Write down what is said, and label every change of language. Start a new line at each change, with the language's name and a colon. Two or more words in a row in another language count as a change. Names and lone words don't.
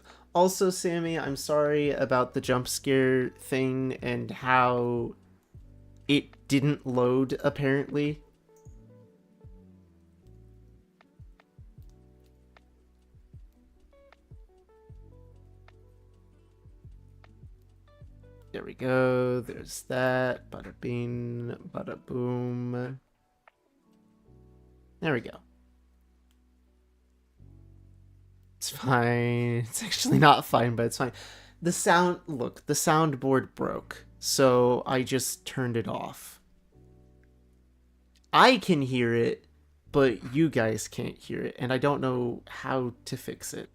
English: Also, Sammy, I'm sorry about the jump scare thing and how it didn't load, apparently. There we go. There's that. Bada bing, bada boom. There we go. It's fine. It's actually not fine, but it's fine. The soundboard broke, so I just turned it off. I can hear it, but you guys can't hear it, and I don't know how to fix it.